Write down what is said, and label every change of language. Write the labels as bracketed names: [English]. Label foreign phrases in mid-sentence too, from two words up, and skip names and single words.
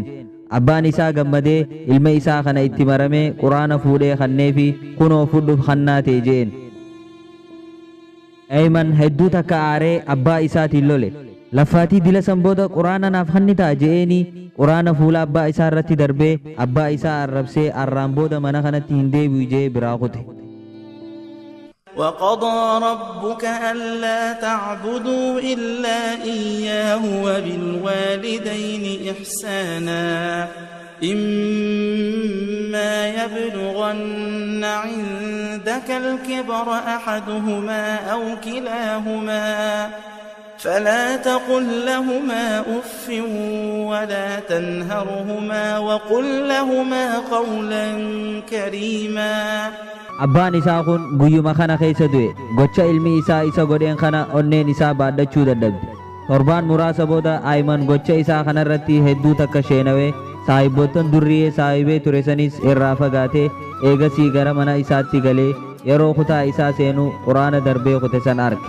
[Oromo] Abbaan isaa gammadee ilma isaa kana itti maramee quraana fuudhee kannee fi kunoo fudhuuf kannaate jeen. Eeyman hedduu takka aaree abbaa isaatiin lole. Laffaatii dila san booda quraana naaf kannitaa je'eenii quraana fuula abbaa isaa irratti darbee abbaa isaa arrabsee arraan booda mana kanatti hin deebi'u jee biraa kute. [Arabic] وقضى ربك ألا تعبدوا إلا إياه وبالوالدين إحسانا إما يبلغن عندك الكبر أحدهما أو كلاهما فلا تقل لهما أف ولا تنهرهما وقل لهما قولا كريما. [Oromo] Abbaan isaa kun guyyuma kana keessa du'e. Gocha ilmi isaa isa godheen kana onneen isaa baadhachuu dadhabde. Torbaan muraasa booda Eeyman gocha isaa kanarratti hedduu takka sheenawee saahibboottan durri'ee saahibee ture sanis irraa fagaatee eegasii gara mana isaatti galee yeroo kutaa isaa seenuu quraana darbee kute san arge.